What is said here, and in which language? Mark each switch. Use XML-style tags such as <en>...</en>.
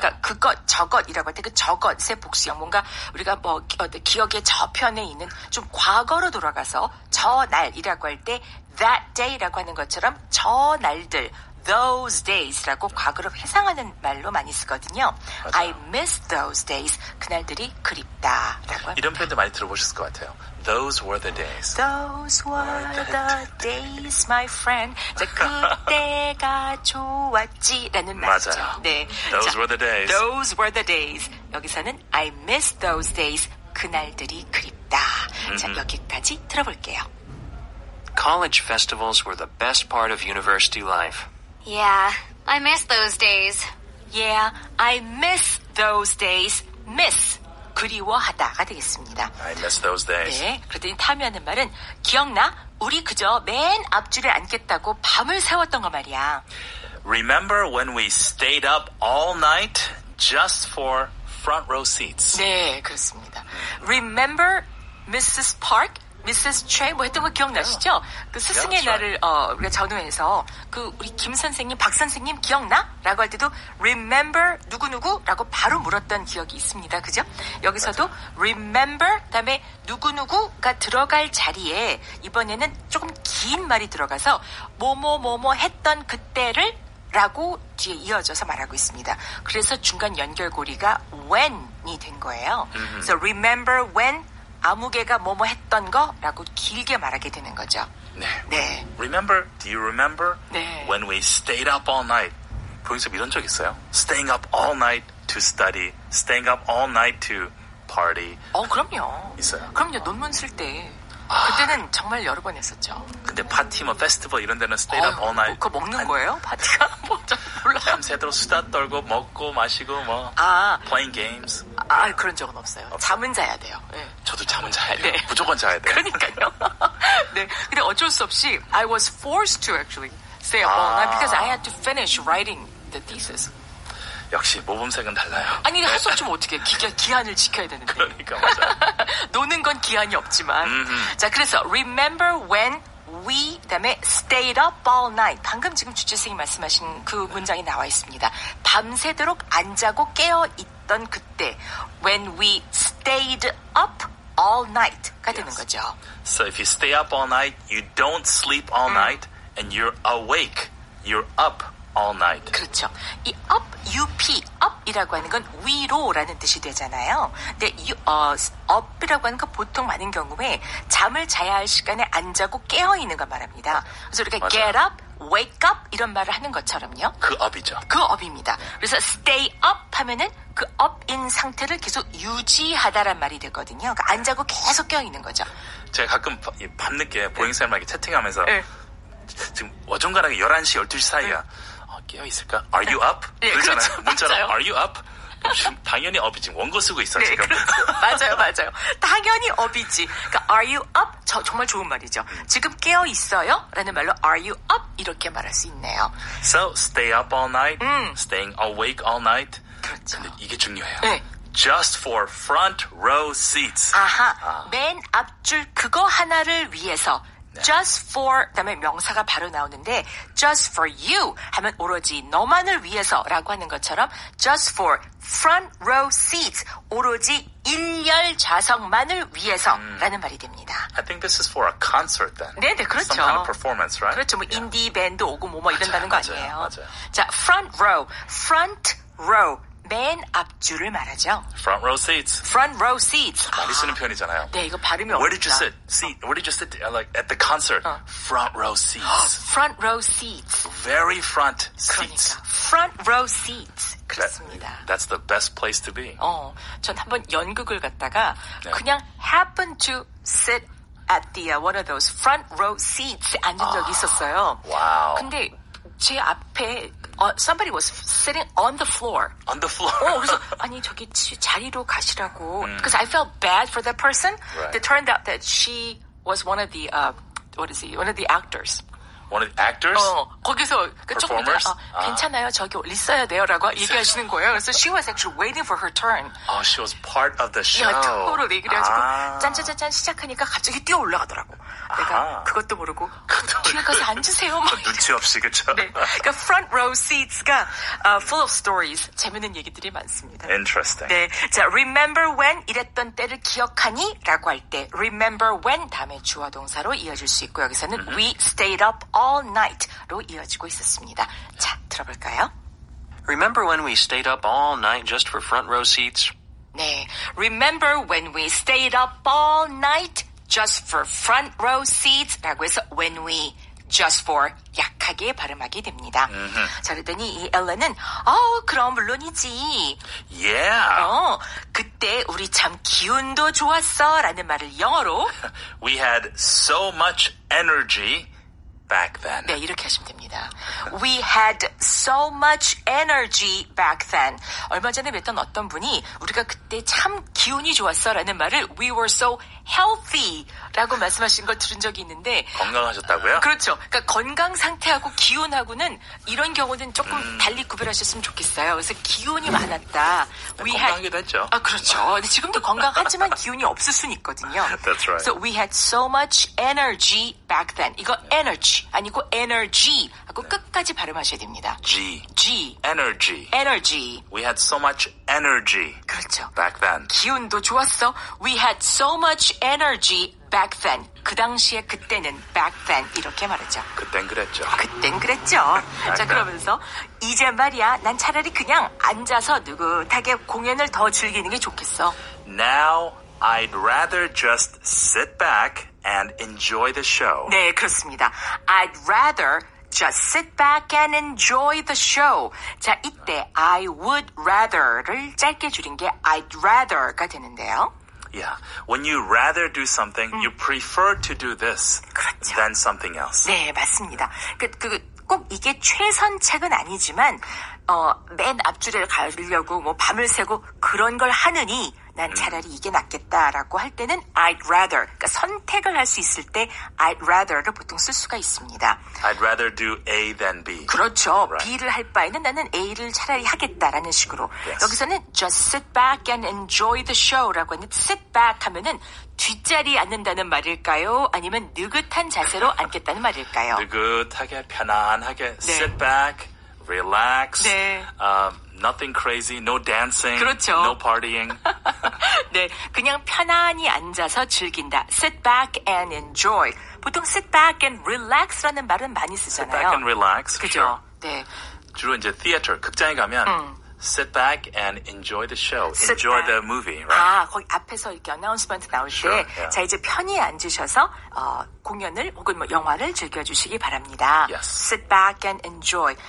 <ko>그러니까 그것, 저것이라고 할 때 그 저것의 복수형. 뭔가 우리가 기억의 저편에 있는 좀 과거로 돌아가서 저 날이라고 할 때</ko> <en>that day</en> <ko>라고 하는 것처럼 저 날들</ko> <en>those days</en> <ko>라고 과거로 회상하는 말로 많이 쓰거든요. 맞아요.</ko> <en>I miss those days.</en> <ko>그날들이 그립다라고 합니다. 이런 표현도 많이 들어보셨을 것 같아요.</ko> <en>Those were the days. Those were the days, my friend.</en> <ko>자, 그때가 좋았지라는 말이죠. 맞아요. 네.</ko> <en>Those</en> <ko>자,</ko> <en>were the days. Those were the days.</en> <ko>여기서는</ko> <en>I miss those days.</en> <ko>그날들이 그립다. 자, 여기까지 들어볼게요.</ko> <en>College festivals were the best part of university life. Yeah, I miss those days. Yeah, I miss those days. miss</en> <ko>그리워하다가 되겠습니다.</ko> <en>I miss those days.</en> <ko>네, 그랬더니 타미 하는 말은 기억나? 우리 그저 맨 앞줄에 앉겠다고 밤을 새웠던 거 말이야.</ko> <en>Remember when we stayed up all night just for front row seats?</en> <ko>네, 그렇습니다.</ko> <en>Remember Mrs. Park? Mrs.</en> <ko>Choi 뭐 했던 거 기억나시죠? 그 스승의</ko> <en>Yeah, that's</en> <ko>날을 우리가 전후해서 그 우리 김 선생님, 박 선생님 기억나? 라고 할 때도</ko> <en>Remember</en> <ko>누구누구? 라고 바로 물었던 기억이 있습니다. 그죠? 여기서도 Remember 그다음에 누구누구가 들어갈 자리에 이번에는 조금 긴 말이 들어가서 뭐뭐 했던 그때를 라고 뒤에 이어져서 말하고 있습니다. 그래서 중간 연결고리가 when이 된 거예요. 그래서</ko> <en>remember when</en> <ko>아무개가 뭐뭐 했던 거라고 길게 말하게 되는 거죠. 네. 네.</ko> <en>Remember? Do you remember?</en> <ko>네.</ko> <en>When we stayed up all night.</en> <ko>보잉쌤 이런 적 있어요?</ko> <en>Staying up all night to study. Staying up all night to party.</en> <ko>그럼요. 있어요? 그럼요. 논문 쓸 때. 그때는 정말 여러 번 했었죠. 근데 파티, 뭐 페스티벌 이런 데는</ko> <en>stayed up all night.</en> <ko>그거 먹는 거예요? 파티가? 뭐, 잘 몰라요. 밤새도록 수다 떨고 먹고 마시고 뭐 playing games. 그런 적은 없어요. 잠은 자야 돼요. 네. 저도 잠은 자야 돼요. 네. 무조건 자야 돼요. 그러니까요. 네. 근데 어쩔 수 없이</ko> <en>I was forced to actually stay up all night because I had to finish writing the thesis.</en> <ko>역시 모범생은 달라요. 아니 할 수 없으면 어떻게 기한을 지켜야 되는데. 그러니까 맞아요. 노는 건 기한이 없지만. 자, 그래서</ko> <en>remember when we</en> <ko>그다음에</ko> <en>stayed up all night.</en> <ko>방금 지금 주재생이 말씀하신 그 문장이 나와 있습니다. 밤새도록 안 자고 깨어 있던 그때</ko> <en>when we stayed up all night</en> <ko>가 되는 거죠.</ko> <en>So if you stay up all night, you don't sleep all night, and you're awake. You're up all night.</en> <ko>그렇죠. 이 up, up, up이라고 하는 건 위로라는 뜻이 되잖아요. 근데 up이라고 하는 건 보통 많은 경우에 잠을 자야 할 시간에 안 자고 깨어 있는 걸 말합니다. 그래서 우리가 맞아요. get up, wake up 이런 말을 하는 것처럼요. 그 up이죠. 그 up입니다. 그래서</ko> <en>stay up</en> <ko>하면은 그 up인 상태를 계속 유지하다란 말이 되거든요. 그러니까 안 자고 계속 깨어 있는 거죠. 제가 가끔 밤늦게 보잉쌤하고 채팅하면서 네. 지금 어중간하게 11시, 12시 사이야. 깨어있을까?</ko> <en>Are you up?</en> <ko>네, 그러잖아요. 그렇죠. 문자로 맞아요.</ko> <en>Are you up?</en> <ko>지금 당연히</ko> <en>up</en> <ko>이 지금 원고 쓰고 있어, 네, 지금. 그렇죠. 맞아요. 당연히</ko> <en>up</en> <ko>이지. 그러니까</ko> <en>are you up?</en> <ko>정말 좋은 말이죠. 지금 깨어 있어요? 라는 말로</ko> <en>are you up?</en> <ko>이렇게 말할 수 있네요.</ko> <en>So, stay up all night, staying awake all night.</en> <ko>그렇죠. 근데 이게 중요해요. 네.</ko> <en>Just for front row seats.</en> <ko>맨 앞줄 그거 하나를 위해서</ko> <en>just for</en> <ko>그다음에 명사가 바로 나오는데</ko> <en>just for you</en> <ko>하면 오로지 너만을 위해서라고 하는 것처럼</ko> <en>just for front row seats</en> <ko>오로지 1열 좌석만을 위해서라는 말이 됩니다.</ko> <en>I think this is for a concert then.</en> <ko>네네, 그렇죠.</ko> <en>Some kind of performance, right?</en> <ko>그렇죠. 뭐 인디 밴드 오고 뭐 이런다는 거 아니에요. 맞아요. 자, front row 맨 앞줄을 말하죠.</ko> <en>Front row seats. front row seats.</en> <ko>많이 쓰는 표현이잖아요. 네, 이거 발음이</ko> <en>Where did you</en> <ko>어렵다.</ko> <en>sit? Seat. Where did you sit? Like at the concert. Front row seats. front row seats. Very front seats.</en> <ko>그러니까</ko> <en>front row seats.</en> <ko>그렇습니다.</ko> <en>That's the best place to be.</en> <ko>전 한번 연극을 갔다가 네. 그냥</ko> <en>happen to sit at the one of those front row seats</en> <ko>앉은 적이 있었어요. 와우. 근데 제 앞에</ko> <en>somebody was sitting on the floor. On the floor.</en> <ko>그래서 아니 저기 자리로 가시라고.</ko> <en>Because I felt bad for that person. Right. It turned out that she was one of the one of the actors. One of the actors?</en> <ko>거기서 조금</ko> <en>Performers?</en> <ko>괜찮아요. 저기 있어야 돼요라고 얘기하시는 거예요. 그래서</ko> <en>she was actually waiting for her turn. Oh, she was part of the show.</en> <ko>야,</ko> <en>totally.</en> <ko>그래가지고 짠짠짠 시작하니까 갑자기 뛰어 올라가더라고. 내가 그것도 모르고 뒤에 가서 앉으세요. 막 눈치 없이, 그쵸? 네. 그러니까</ko> <en>front row seats가 full of stories.</en> <ko>재밌는 얘기들이 많습니다.</ko> <en>Interesting.</en> <ko>네. 자,</ko> <en>remember when</en> <ko>이랬던 때를 기억하니? 라고 할 때 remember when 다음에 주어 동사로 이어질 수 있고 여기서는</ko> <en>we stayed up all night</en> <ko>로 이어지고 있었습니다. 자, 들어볼까요?</ko> <en>Remember when we stayed up all night just for front row seats?</en> <ko>네.</ko> <en>Remember when we stayed up all night just for front row seats</en> <ko>라고 해서</ko> <en>when we just for</en> <ko>약하게 발음하게 됩니다. 자, 그랬더니 이 엘렌은 그럼 물론이지.</ko> <en>Yeah.</en> <ko>그때 우리 참 기운도 좋았어 라는 말을 영어로</ko> <en>We had so much energy back then.</en> <ko>네, 이렇게 하시면 됩니다.</ko> <en>We had so much energy back then.</en> <ko>얼마 전에 뵀던 어떤 분이 우리가 그때 참 기운이 좋았어 라는 말을</ko> <en>we were so healthy</en> <ko>라고 말씀하신 걸 들은 적이 있는데 건강하셨다고요? 그렇죠. 그러니까 건강 상태하고 기운하고는 이런 경우는 조금 달리 구별하셨으면 좋겠어요. 그래서 기운이 많았다. 건강하기도 했죠. 아, 그렇죠. 근데 지금도 건강하지만 기운이 없을 수는 있거든요.</ko> <en>That's right. So we had so much energy back then.</en> <ko>이거 energy 아니고 energy 하고 끝까지 발음하셔야 됩니다.</ko> <en>G. G. Energy. energy. We had so much energy</en> <ko>그렇죠.</ko> <en>back then.</en> <ko>기운도 좋았어.</ko> <en>We had so much energy back then.</en> <ko>그 당시에 그때는 back then 이렇게 말하죠. 그땐 그랬죠. 그땐 그랬죠. 자, 그러면서 이제 말이야 난 차라리 그냥 앉아서 느긋하게 공연을 더 즐기는 게 좋겠어.</ko> <en>Now I'd rather just sit back and enjoy the show.</en> <ko>네, 그렇습니다.</ko> <en>I'd rather just sit back and enjoy the show.</en> <ko>자, 이때</ko> <en>I would rather</en> <ko>를 짧게 줄인 게</ko> <en>I'd rather</en> <ko>가 되는데요.</ko> <en>Yeah. When you rather do something, you prefer to do this 그렇죠. than something else.</en> <ko>네, 맞습니다. 꼭 이게 최선책은 아니지만 맨 앞줄에 가려고 뭐 밤을 새고 그런 걸 하느니 난 차라리 이게 낫겠다라고 할 때는</ko> <en>I'd rather,</en> <ko>그러니까 선택을 할 수 있을 때 I'd rather를 보통 쓸 수가 있습니다.</ko> <en>I'd rather do A than B.</en> <ko>그렇죠.</ko> <en>Right.</en> <ko>B를 할 바에는 나는 A를 차라리 하겠다라는 식으로.</ko> <en>Yes.</en> <ko>여기서는</ko> <en>just sit back and enjoy the show</en> <ko>라고 하는데</ko> <en>sit back</en> <ko>하면은 뒷자리에 앉는다는 말일까요? 아니면 느긋한 자세로 앉겠다는 말일까요? 느긋하게 편안하게</ko> <en>sit back, relax.</en> <ko>네.</ko> <en>Nothing crazy, no dancing,</en> <ko>그렇죠.</ko> <en>no partying.</en> <ko>네, 그냥 편안히 앉아서 즐긴다.</ko> <en>Sit back and enjoy.</en> <ko>보통</ko> <en>sit back and relax</en> <ko>라는 말은 많이 쓰잖아요.</ko> <en>Sit back and relax.</en> <ko>그죠?</ko> <en>Sure.</en> <ko>네. 주로 이제 theater, 극장에 가면</ko> <en>sit back and enjoy the show, Sit enjoy back. the movie, right?</en> <ko>아, 거기 앞에서 이렇게 어나운스먼트 나올</ko> <en>Sure,</en> <ko>때,</ko> <en>yeah.</en> <ko>자, 이제 편히 앉으셔서, 공연을 혹은 뭐 영화를 즐겨주시기 바랍니다.</ko> <en>Yes. Sit back and enjoy.</en>